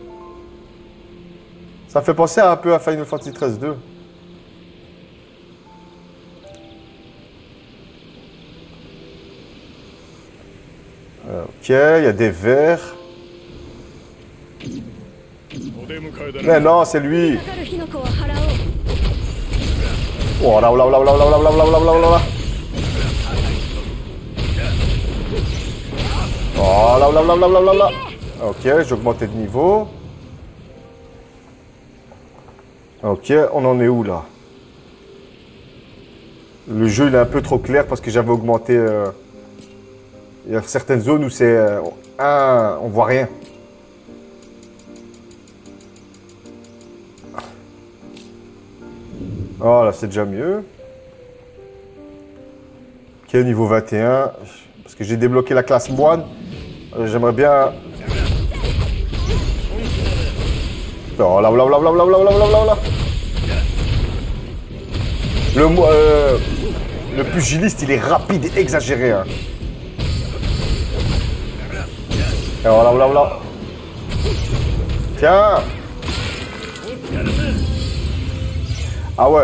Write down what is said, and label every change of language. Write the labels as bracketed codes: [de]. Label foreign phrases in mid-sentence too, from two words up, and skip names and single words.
[fr] Ça me fait penser un peu à Final Fantasy 13-2. Ok, il y a des vers. Mais non, c'est lui. Oh là là là là là là là là là là là là. Oh là là là là là là là. Ok, j'ai augmenté de niveau. Ok, on en est où là? Le jeu il est un peu trop clair parce que j'avais augmenté. Il y a certaines zones où c'est. On voit rien. Oh là, c'est déjà mieux. Ok, niveau 21. Parce que j'ai débloqué la classe moine. J'aimerais bien. Oh là là là là là là là là là. Le pugiliste, il est rapide et exagéré. Hein. Et voilà, voilà, voilà. Tiens. Ah ouais.